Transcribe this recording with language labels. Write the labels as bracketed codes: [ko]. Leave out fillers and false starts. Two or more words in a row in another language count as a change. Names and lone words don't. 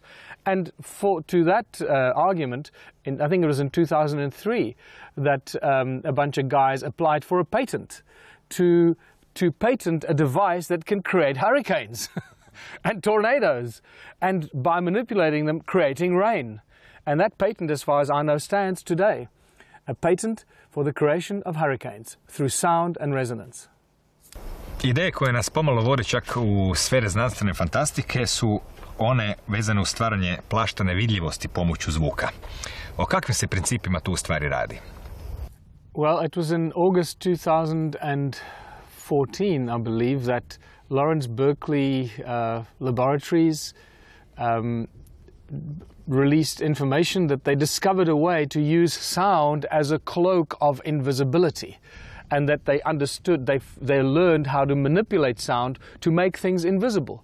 [en] And to that argument, I think it was in 2003 that a bunch of guys applied for a patent to patent a device that can create hurricanes and tornadoes, and by manipulating them, creating rain. And that patent, as far as I know, stands today. A patent for the creation of hurricanes through sound and resonance. [hr] Ideje koje nas pomalo vode čak u sfere znanstvene fantastike su one vezane u stvaranje plaštane vidljivosti pomoću zvuka. O kakvim se principima tu u stvari radi? [en] Well, it was in August 2014, I believe, that Lawrence Berkeley Laboratories released information that they discovered a way to use sound as a cloak of invisibility, and that they understood, they learned how to manipulate sound to make things invisible.